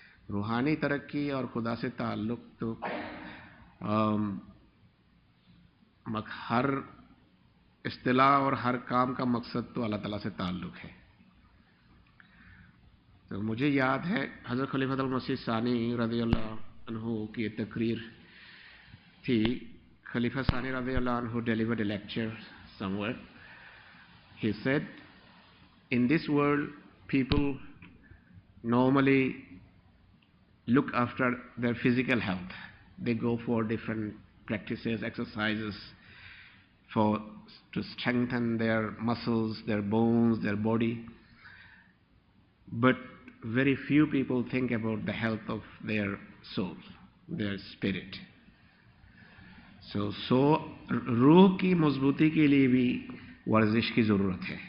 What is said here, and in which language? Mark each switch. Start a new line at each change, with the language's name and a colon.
Urdu: روحانی ترقی اور خدا سے تعلق تو ہر اصطلاح اور ہر کام کا مقصد تو اللہ تعالیٰ سے تعلق ہے. تو مجھے یاد ہے حضرت خلیفۃ المسیح ثانی رضی اللہ عنہ کی تقریر تھی.
English: خلیفہ ثانی رضی اللہ عنہ delivered a lecture somewhere. He said, in this world people normally look after their physical health. They go for different practices, exercises to strengthen their muscles, their bones, their body. But very few people think about the health of their soul, their spirit.
Urdu: So روح کی مضبوطی کے لیے بھی ورزش کی ضرورت ہے.